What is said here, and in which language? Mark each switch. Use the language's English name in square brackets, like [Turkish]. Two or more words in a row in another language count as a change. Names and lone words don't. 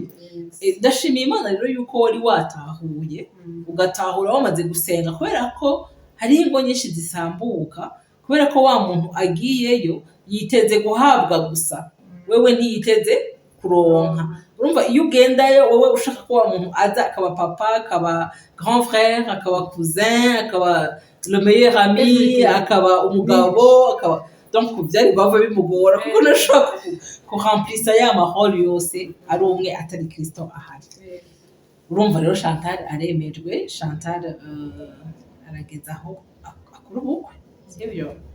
[Rundi] Ndashimiye Imana rero yuko wari watahuye ugatahura wamaze gusenga kubera ko hari ingo nyinshi zisambuka kubera ko wa muntu agiyeyo yiteze guhabwa gusa wewe ntiyiteze kuronka. Urumva iyo ugendayo wowe ushaka ko wa muntu aza akaba papa akaba [French] grand frère [Rundi] akaba cousin akaba [French] le meilleur ami [Rundi] akaba umugabo akaba donc byari bava bimugora kuko nashaka ko remplisa ya mahoro yose ari umwe atari Kristo ahari. Urumva rero Chantal aremejwe. Chantal aragezaho akora ubukwe sibyo.